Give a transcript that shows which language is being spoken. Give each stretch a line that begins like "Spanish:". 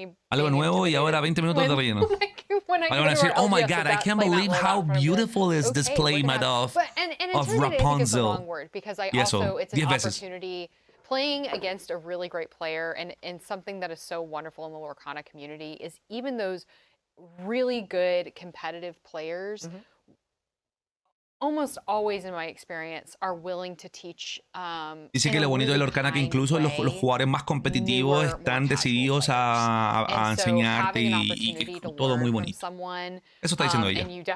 Spanish: Algo nuevo y ahora 20 minutos de relleno. Van a decir,
English: oh my god, I can't believe how beautiful is this playmat of Rapunzel.
Spanish: Y eso, 10 veces.
English: Playing against a really great player and something that is so wonderful in the Lorcana community is even those really good competitive players almost always in my experience are willing to teach.
Spanish: Dice que lo bonito de Lorcana que incluso los jugadores más competitivos están decididos a enseñarte y que es todo muy bonito. Eso está diciendo ella.